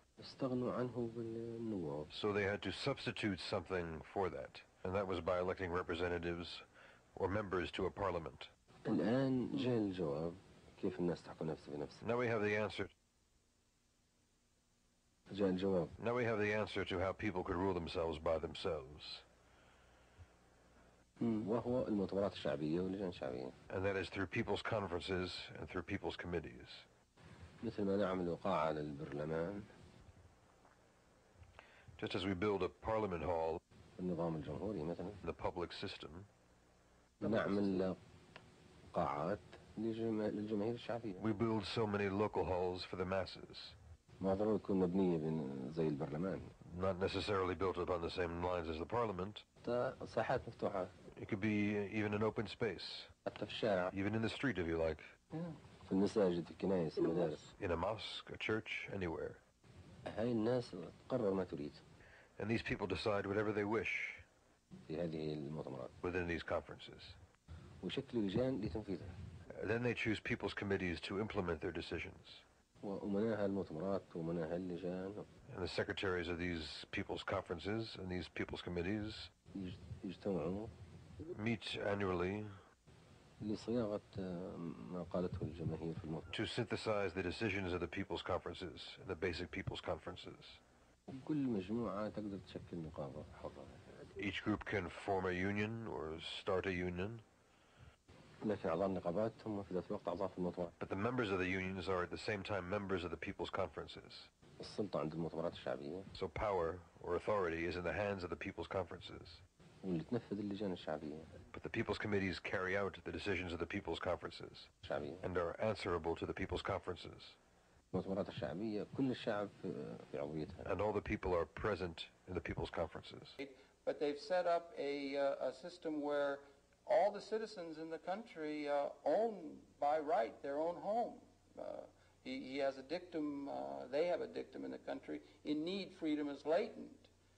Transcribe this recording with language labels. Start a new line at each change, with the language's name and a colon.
English: So they had to substitute something for that, and that was by electing representatives or members to a parliament. Now we have the answer. Now we have the answer to how people could rule themselves by themselves.
Arabic: وهو المؤتمرات الشعبية واللجان الشعبية.
English: And that is through people's conferences and through people's committees.
Arabic: مثل ما نعمل قاعة للبرلمان.
English: Just as we build a parliament hall.
Arabic: النظام الجمهوري مثلا.
English: The public system.
Arabic: نعمل قاعات للجماهير الشعبية.
English: We build so many local halls for the masses.
Arabic: ما ضروري تكون مبنية زي البرلمان.
English: Not necessarily built upon the same lines as the parliament.
Arabic: ساحات مفتوحة.
English: It could be even an open space.
Arabic: حتى في الشارع.
English: Even in the street if you like.
Arabic: في المساجد، في الكنائس، المدارس.
English: In a mosque, a church, anywhere.
Arabic: هاي الناس تقرر ما تريد.
English: And these people decide whatever they wish.
Arabic: في هذه المؤتمرات.
English: Within these conferences.
Arabic: وشكل لجان لتنفيذها.
English: Then they choose people's committees to implement their decisions.
Arabic: وأمناها المؤتمرات وأمناها اللجان.
English: And the secretaries of these people's conferences and these people's committees
Arabic: يجتمعوا
English: meet annually
Arabic: لصياغة ما قالته الجماهير في المؤتمر.
English: To synthesize the decisions of the people's conferences and the basic people's conferences.
Arabic: كل مجموعة تقدر تشكل نقابة حرة.
English: Each group can form a union or start a union.
Arabic: لكن أعضاء النقابات هم في ذات الوقت أعضاء في المؤتمر.
English: But the members of the unions are at the same time members of the people's conferences.
Arabic: السلطة عند المؤتمرات الشعبية.
English: So power or authority is in the hands of the people's conferences.
Arabic: واللي تنفذ اللجان الشعبية.
English: But the people's committees carry out the decisions of the people's conferences.
Arabic: شعبية.
English: And are answerable to the people's conferences.
Arabic: المؤتمرات الشعبية كل الشعب في عضويتها.
English: And all the people are present in the people's conferences. But they've set up a system where all the citizens in the country own by right their own home. He has a dictum, they have a dictum in the country, in need freedom is latent.